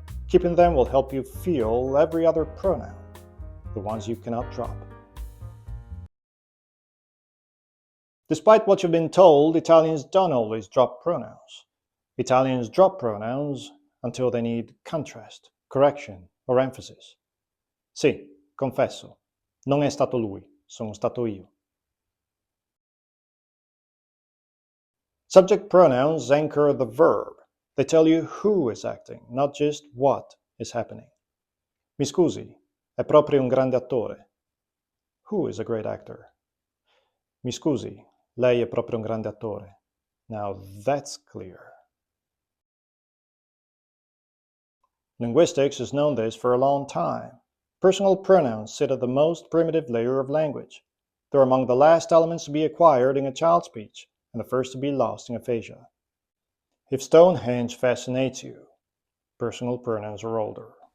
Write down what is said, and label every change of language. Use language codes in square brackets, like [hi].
[en] Keeping them will help you feel every other pronoun, the ones you cannot drop. Despite what you've been told, Italians don't always drop pronouns. Italians drop pronouns until they need contrast, correction, or emphasis. [it] Sì, confesso, non è stato lui, sono stato io. [en] Subject pronouns anchor the verb. They tell you who is acting, not just what is happening. [it] Mi scusi, è proprio un grande attore. [en] Who is a great actor? [it] Mi scusi, lei è proprio un grande attore. [en] Now that's clear. Linguistics has known this for a long time. Personal pronouns sit at the most primitive layer of language. They're among the last elements to be acquired in a child's speech, and the first to be lost in aphasia. If Stonehenge fascinates you, personal pronouns are older.